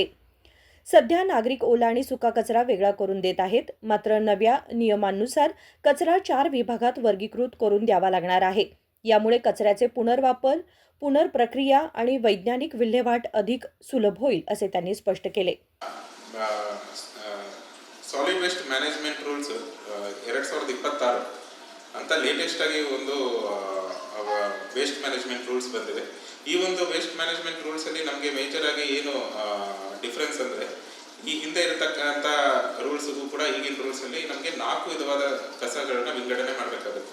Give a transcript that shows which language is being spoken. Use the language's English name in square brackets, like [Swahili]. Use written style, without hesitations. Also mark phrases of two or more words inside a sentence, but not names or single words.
[Marathi] सध्या नागरिक ओला आणि सुका कचरा वेगळा करून देत आहेत, मात्र नव्या नियमांनुसार कचरा 4 विभागात वर्गीकृत करून द्यावा लागणार आहे। यामुळे कचऱ्याचे पुनर्वापर, पुनर्प्रक्रिया आणि वैज्ञानिक विल्हेवाट अधिक सुलभ होईल असे त्यांनी स्पष्ट केले। [English] Solid Waste Management Rules [Kannada] 2026 ಅಂತ ಲೇಟೆಸ್ಟ್ ಆಗಿ ಒಂದು [English] waste management rules [Kannada] ಬಂದಿದೆ। ಈ ಒಂದು [English] waste management rules [Kannada] ಅಲ್ಲಿ ನಮಗೆ ಮೇಜರ್ ಆಗಿ ಏನು ಡಿಫರೆನ್ಸ್ ಅಂದ್ರೆ ಈ ಹಿಂದೆ ಇರತಕ್ಕಂತ ರೂಲ್ಸ್ ಕೂಡ ಈಗಿನ ರೂಲ್ಸ್ ಅಲ್ಲಿ ನಮಗೆ 4 ವಿಧವಾದ ಕಸಗಳನ್ನ ವಿಂಗಡಣೆ ಮಾಡಬೇಕಾಗುತ್ತೆ।